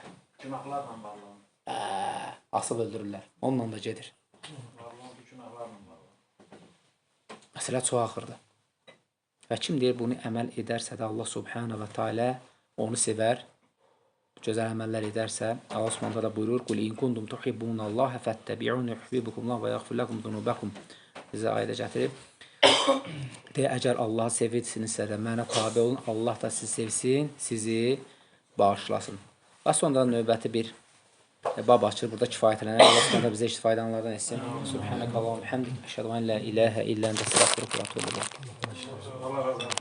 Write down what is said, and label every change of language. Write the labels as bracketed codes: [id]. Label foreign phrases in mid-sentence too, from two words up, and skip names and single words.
[az] Günahlarla bağlı. Asıb öldürürlər. Onunla da gedir. Günahlarla bağlı. Məsələ çox axırdır. Və kim deyir, bunu əməl edərsə də Allah [ar] سبحانه وتعالى [az] onu sevər. Gözəl əməllər edərsə, Allah Subhanahu da buyurur: [ar] "قل إن كنتم تحبون الله فاتبعوني يحببكم الله ويغفر لكم ذنوبكم." [az] Bizə ayədə gətirib. Deyə, əgər Allahı sevirsinizsə də mənə tabe olun, Allah da sizi sevsin, sizi bağışlasın. Və sonra növbəti bir bab açır, burada kifayətlənər. Allah Subhanahu bizə istifadələrdən etsin. [ar] سبحانك اللهم بحمدك، أشهد أن لا إله إلا أنت, أستغفرك وأتوب إليك.